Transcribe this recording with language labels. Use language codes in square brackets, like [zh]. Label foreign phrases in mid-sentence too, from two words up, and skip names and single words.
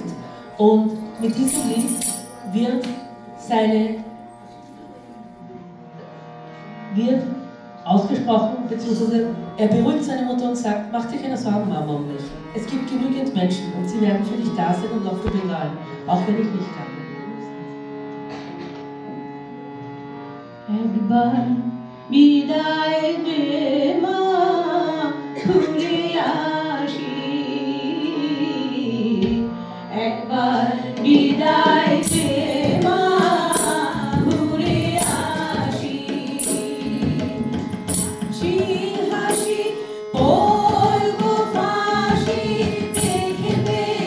[de] Und mit diesem Lied wird ausgesprochen, beziehungsweise er beruhigt seine Mutter und sagt, mach dir keine Sorgen, Mama, um mich. Es gibt genügend Menschen und sie werden für dich da sein und auch für Bengal, auch wenn ich nicht kann. [bn] একবার বিদায় দে মা, ঘুরে আসি, একবার বিদায় দে মা, ঘুরে আসি, হাসি পড়ব ফাঁসি, দেখবে